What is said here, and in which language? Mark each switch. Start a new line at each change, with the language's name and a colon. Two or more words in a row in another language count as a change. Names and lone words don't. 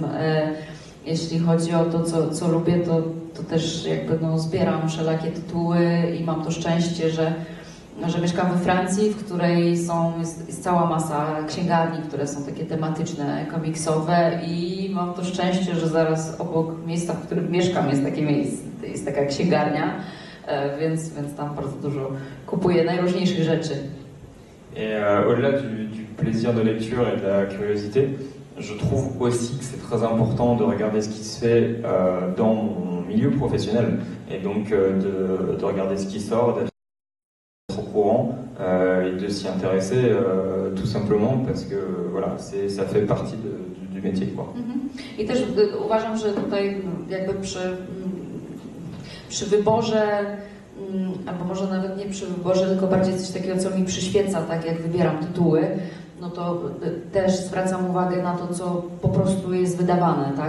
Polish: Jeśli chodzi o to, co lubię, to też jakby zbieram wszelakie tytuły i mam to szczęście, że mieszkam we Francji, w której jest cała masa księgarni, które są takie tematyczne, komiksowe, i mam to szczęście, że zaraz obok miejsca, w którym mieszkam, jest takie miejsce, jest taka księgarnia, więc tam bardzo dużo kupuję najróżniejszych rzeczy.
French: Et au-delà du plaisir de lecture et de la curiosité, je trouve aussi que c'est très important de regarder ce qui se fait dans mon milieu professionnel, et donc de regarder ce qui sort, d'être au courant et de s'y intéresser tout simplement parce que voilà, ça fait partie du métier, quoi.
Polish: I też uważam, że tutaj jakby przy wyborze, albo może nawet nie przy wyborze, tylko bardziej coś takiego, co mi przyświeca, tak jak wybieram tytuły, no to też zwracam uwagę na to, co po prostu jest wydawane, tak?